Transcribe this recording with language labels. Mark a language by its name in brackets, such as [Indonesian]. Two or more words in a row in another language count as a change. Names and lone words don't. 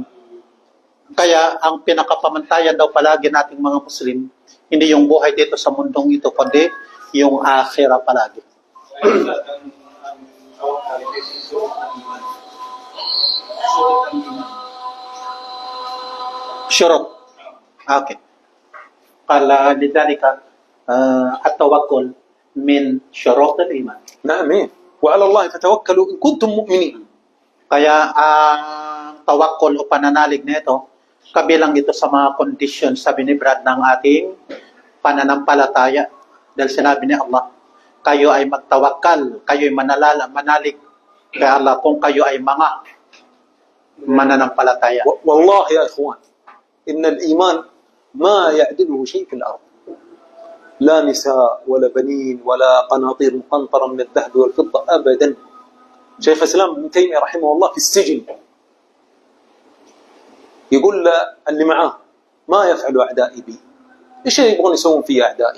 [Filipino] Kaya ang pinakapamantayan daw palagi nating mga Muslim, hindi yung buhay dito sa mundong ito, kundi yung akhirat palagi. Syurot. [Arabic] Okay. قال لذلك التوكل من شروط الإيمان. نعم وعلى الله فتوكلوا إن كنتم مؤمنين. [Filipino] Kaya ang tawakkul o pananalig nito, kabilang ito sa mga conditions, sabi ni Brad, ng ating pananampalataya. Dahil sinabi ni Allah, kayo ay magtawakkal, kayo ay manalig kay Allah kung kayo ay mga mananampalataya. [Arabic] والله يا إخوان إن الإيمان ما يعدله شيء في الأرض، لا نساء ولا بنين ولا قناطير مقنطرة من الذهب والفضة أبدا. شيخ الإسلام ابن تيمية رحمه الله في السجن يقول له اللي معاه ما يفعل أعدائي بي، إيش يبغون يسوون في أعدائي؟